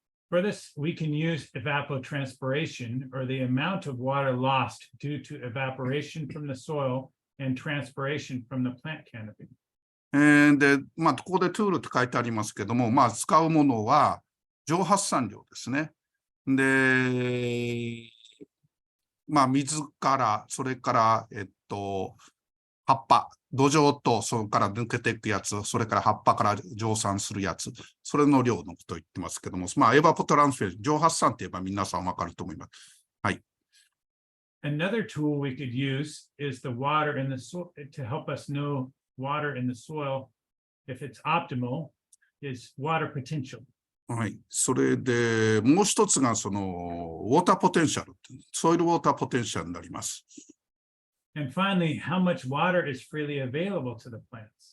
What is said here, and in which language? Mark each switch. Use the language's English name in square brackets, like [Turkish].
[English] For this, we can use evapotranspiration, or the amount of water lost due to evaporation from the soil and transpiration from the plant canopy. [Japanese] で、ここでトゥールって書いてありますけども、使うものは蒸発散量ですね。で、水から、それから、葉っぱ、土壌とそれから抜けていくやつ、それから葉っぱから蒸散するやつ、それの量のことを言ってますけども、エバポトランスフェー、蒸発散って言えば皆さんわかると思います。はい。 [English] Another tool we could use is the water in the soil to help us know water in the soil, if it's optimal, is water potential. [Japanese] はい。それで、もう一つがその、ウォーターポテンシャル、ソイルウォーターポテンシャルになります。 [English] And finally, how much water is freely available to the plants?